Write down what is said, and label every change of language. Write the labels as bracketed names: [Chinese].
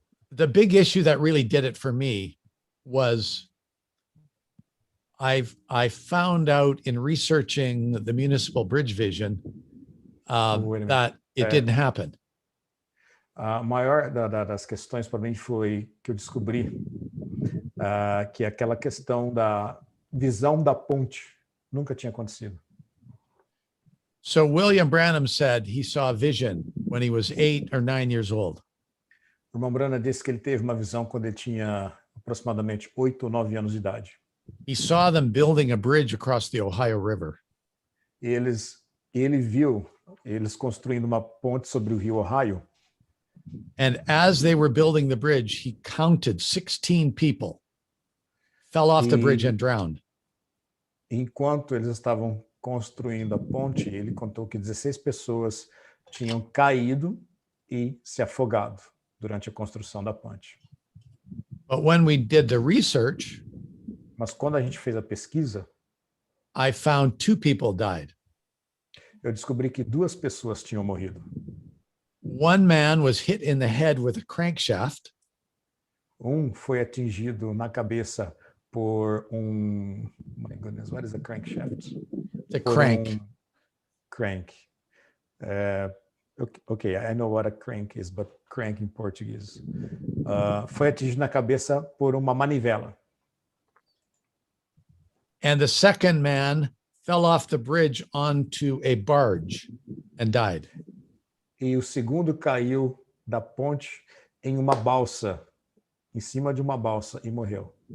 [English] The big issue that really did it for me was I found out in researching the municipal bridge vision that it didn't happen. [Portuguese] A maior das questões para mim foi que eu descobri que aquela questão da visão da ponte nunca tinha acontecido. [English] So William Branham said he saw a vision when he was 8 or 9 years old. [Portuguese] O irmão Branham disse que ele teve uma visão quando ele tinha aproximadamente 8 ou 9 anos de idade. [English] He saw them building a bridge across the Ohio River. [Portuguese] Ele viu eles construindo uma ponte sobre o rio Ohio. [English] And as they were building the bridge, he counted 16 people fell off the bridge and drowned. [Portuguese] Enquanto eles estavam construindo a ponte, ele contou que 16 pessoas tinham caído e se afogado durante a construção da ponte. [English] But when we did the research, [Portuguese] mas quando a gente fez a pesquisa, [English] I found 2 people died. [Portuguese] Eu descobri que 2 pessoas tinham morrido. [English] One man was hit in the head with a crankshaft. [Portuguese] Foi atingido na cabeça por [English] my goodness, what is a crankshaft? The crank. Crank. Okay, I know what a crank is, but crank in Portuguese. [Portuguese] Foi atingido na cabeça por uma manivela. [English] And the second man fell off the bridge onto a barge and died. [Portuguese] E o segundo caiu da ponte em uma balsa, em cima de uma balsa, e morreu.